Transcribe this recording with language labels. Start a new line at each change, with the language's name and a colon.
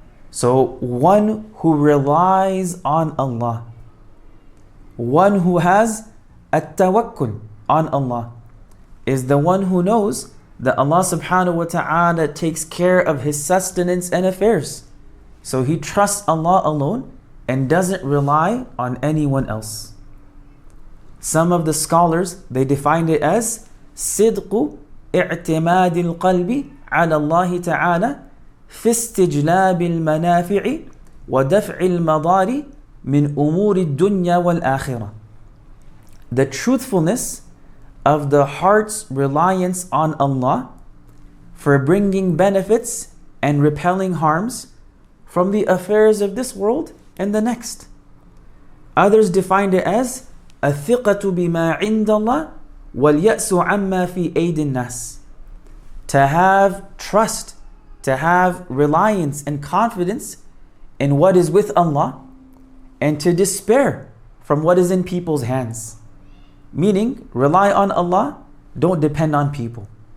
English: So one who relies on Allah, one who has at-tawakkul on Allah, is the one who knows that Allah subhanahu wa ta'ala takes care of his sustenance and affairs. So he trusts Allah alone and doesn't rely on anyone else. Some of the scholars, they defined it as
Arabic: صدق اعتماد القلب على الله تعالى في استجلاب المنافع ودفع المضار من أمور الدنيا والآخرة.
English: The truthfulness of the heart's reliance on Allah for bringing benefits and repelling harms from the affairs of this world and the next. Others defined it as
Arabic: الثقة بما عند الله واليأس عما في أيدي الناس.
English: To have trust, to have reliance and confidence in what is with Allah, and to despair from what is in people's hands. Meaning, rely on Allah, don't depend on people.